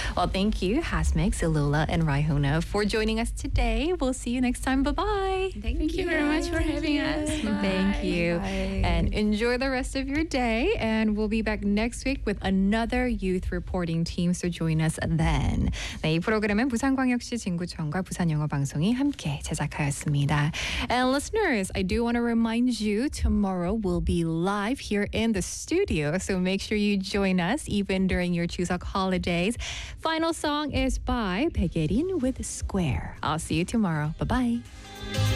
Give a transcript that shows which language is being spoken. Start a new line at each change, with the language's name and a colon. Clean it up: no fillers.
English: Well, thank you, Hasmik, Zalula, and Raihona, for joining us today. We'll see you next time. Bye-bye. Thank you very much for having us. Bye. Thank you. Bye. And enjoy the rest of your day. And we'll be back next week with another youth reporting team. So join us then.
Korean: 네, 이 프로그램은 부산광역시 진구청과 부산영어방송이 함께 제작하였습니다.
English: And listeners, I do want to remind you, tomorrow we'll be live here in the studio, so make sure you join us even during your Chuseok holidays. Final song is by Baegyerin with Square. I'll see you tomorrow. Bye-bye.